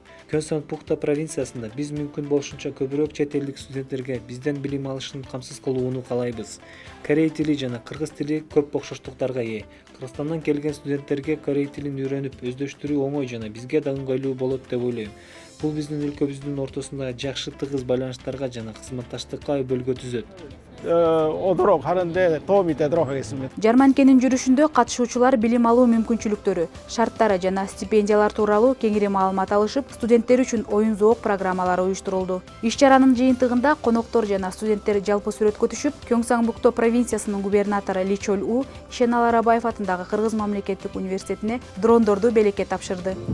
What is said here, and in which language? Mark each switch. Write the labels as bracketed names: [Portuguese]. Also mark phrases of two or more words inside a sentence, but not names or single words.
[Kyrgyz] Кёңсанбукто провинциясында биз мүмкүн болушунча көбүрөөк чет элдик студенттерге бизден билим алышын камсыз кылууну каалайбыз. Корей тили жана кыргыз тили көп окшоштуктарга ээ. Кыргызстандан келген студенттерге корей тилин үйрөнүп, өздөштүрүү оңой жана бизге да ыңгайлуу болот деп ойлойм. Бул биздин өлкөбүздүн ортосунда жакшы тыгыз байланыштарга жана кызматташтыкка өбөлгө түзөт. [Korean] 오도록 하는데 도움이 되도록 하겠습니다. [Kyrgyz] Жарманкенин жүрүшүндө катышуучулар билим алуу мүмкүнчүлүктөрү, шарттары жана стипендиялар тууралуу кеңири маалымат алышып, студенттер үчүн оюн зоок программалары уюштурулду. Иш-чаранын жыйынтыгында коноктор жана студенттер жалпы сүрөткө түшүп, Кёңсанбукто провинциясынын губернатору Ли Чоль У Ишен Аларабаев атындагы Кыргыз мамлекеттик университетине дрондорду белекке тапшырды.